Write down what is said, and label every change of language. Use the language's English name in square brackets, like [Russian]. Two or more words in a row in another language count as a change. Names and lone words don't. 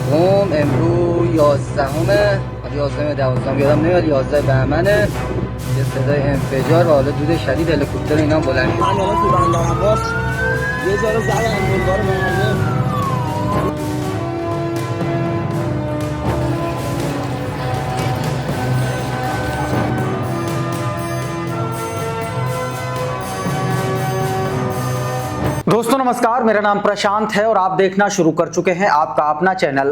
[Persian] امروز 11 یادم نمیاد 11 بهمنه یه صدای انفجار و حالا دود شدید هلیکوپتر اینا بلند شد. من الان تو بندر عباس یه ذره زدن بلوار معلم. [Hindi] दोस्तों नमस्कार, मेरा नाम प्रशांत है और आप देखना शुरू कर चुके हैं आपका अपना चैनल।